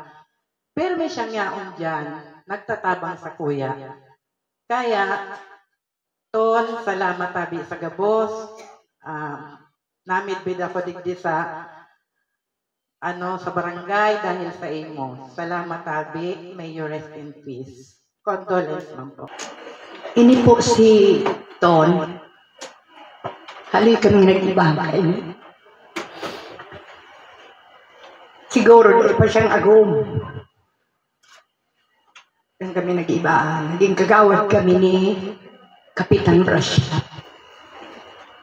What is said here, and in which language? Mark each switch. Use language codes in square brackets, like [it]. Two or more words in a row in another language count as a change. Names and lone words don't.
[bik] Pero may siyang yaon dyan, nagtatabang sa kuya. Kaya, Ton, salamat tabi sa gabos. Namidbid ako digdi sa sa barangay dahil sa imo. Salamat tabi, [en] may you rest in peace. [bik] Condolence lang po. Ini po si Ton. Hali kami nag-ibangay. Siguro di pa siyang agum. Kaya kami nag-ibaan. Naging kagawad kami ni Kapitan Brasya.